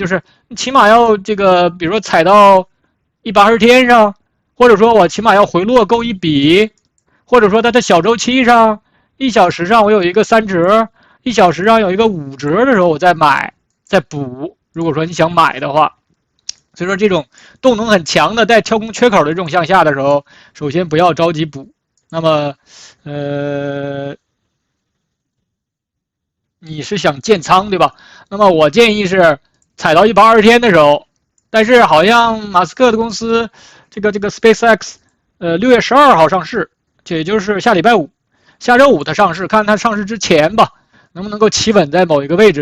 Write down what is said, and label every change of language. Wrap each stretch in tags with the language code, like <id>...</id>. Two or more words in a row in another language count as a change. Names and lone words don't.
<zh>就是起碼要这个，比如说踩到180天上，或者說我起碼要回落夠1筆，或者說它的小周期上1小時上我有一個3折，1小時上有一個5折的時候，我再買再補。如果說你想買的話，所以說這種動能很強的帶跳空缺口的這種向下的時候，首先不要着急補。那麼你是想建倉對吧？那麼我建議是踩到120天的時候，但是好像馬斯克的公司這個 SpaceX 6月12號上市，也就是下禮拜五，下周五它上市，看它上市之前吧，能不能夠企穩在某一個位置。</zh>